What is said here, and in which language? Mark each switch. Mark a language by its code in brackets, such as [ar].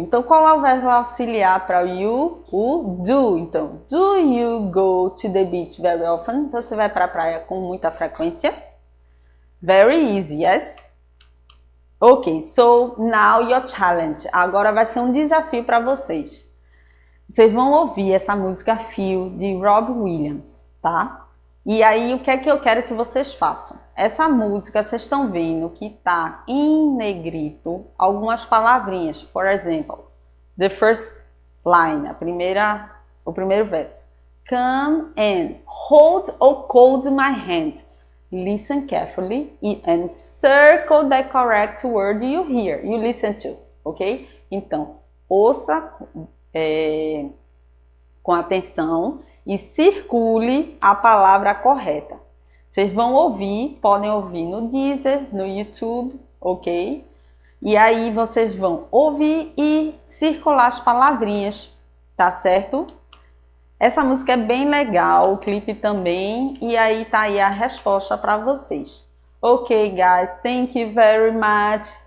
[pt] Então qual é o verbo auxiliar para o you? O do. [en] Então, do you go to the beach very often? [pt] Então você vai para a praia com muita frequência? [en] Very easy, yes? Ok, so now your challenge. [pt] Agora vai ser um desafio para vocês. Vocês vão ouvir essa música Feel de Robbie Williams, tá? E aí o que é que eu quero que vocês façam? Essa música, vocês estão vendo que tá em negrito algumas palavrinhas. Por exemplo, [en] the first line, [pt] o primeiro verso. [en] Come and hold or hold my hand. Listen carefully and circle the correct word you hear. You listen to, ok? [pt] Então, ouça com atenção e circule a palavra correta. Vocês vão ouvir, podem ouvir no Deezer, no YouTube, ok? E aí vocês vão ouvir e circular as palavrinhas, tá certo? Essa música é bem legal, o clipe também, e aí tá aí a resposta para vocês. [en] Ok, guys, thank you very much.